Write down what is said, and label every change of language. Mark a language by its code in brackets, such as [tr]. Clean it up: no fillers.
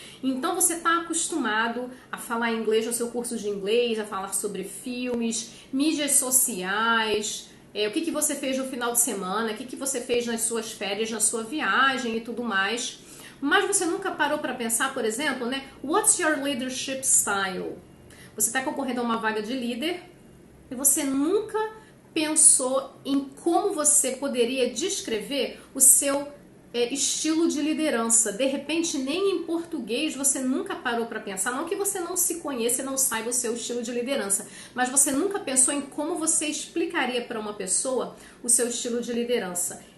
[pt] Então você está acostumado a falar inglês no seu curso de inglês, a falar sobre filmes, mídias sociais, o que você fez no final de semana, o que você fez nas suas férias, na sua viagem e tudo mais. Mas você nunca parou para pensar, por exemplo, né? [en] What's your leadership style? [pt] Você está concorrendo a uma vaga de líder e você nunca pensou em como você poderia descrever o seu estilo de liderança. De repente, nem em português você nunca parou para pensar. Não que você não se conheça e não saiba o seu estilo de liderança, mas você nunca pensou em como você explicaria para uma pessoa o seu estilo de liderança.